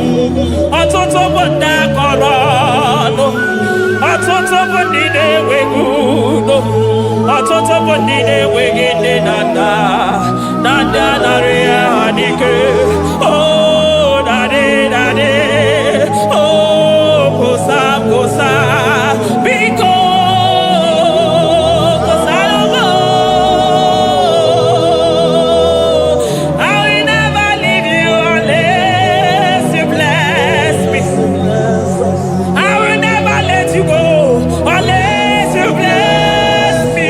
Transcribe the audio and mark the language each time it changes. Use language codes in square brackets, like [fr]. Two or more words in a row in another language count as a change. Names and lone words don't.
[ig] ọtụtụ bụ ndị akọrọ ọnụ, ọtụtụ bụ ndị na-enweghị udo, ọtụtụ bụ ndị na-enweghị nne na nna, na ndị anarị ya n'ike. [en] Oh, daddy, daddy, oh, [ig] kosa, kosa, biko, [en] kosa, I will never leave you unless you bless me. I will never let you go unless you bless me.